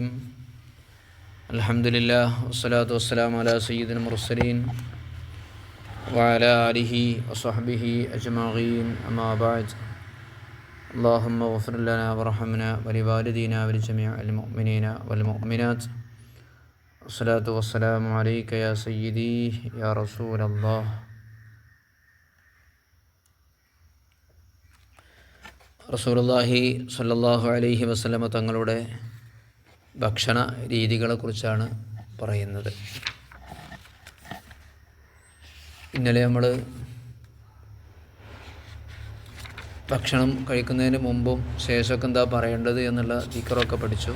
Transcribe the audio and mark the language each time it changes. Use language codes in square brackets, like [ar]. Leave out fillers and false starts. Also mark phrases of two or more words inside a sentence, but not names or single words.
[ar] الحمد لله والصلاة والسلام على سيد المرسلين وعلى آله وصحبه أجمعين. أما بعد. اللهم اغفر لنا وارحمنا ولوالدينا ولجميع المؤمنين والمؤمنات. الصلاة والسلام عليك يا سيدي يا رسول الله. رسول الله صلى الله عليه وسلم [ml] തങ്ങളുടെ ഭക്ഷണ രീതികളെക്കുറിച്ചാണ് പറയുന്നത്. ഇന്നലെ നമ്മൾ ഭക്ഷണം കഴിക്കുന്നതിന് മുമ്പും ശേഷമൊക്കെ എന്താ പറയേണ്ടത് എന്നുള്ള ദിക്റൊക്കെ പഠിച്ചു.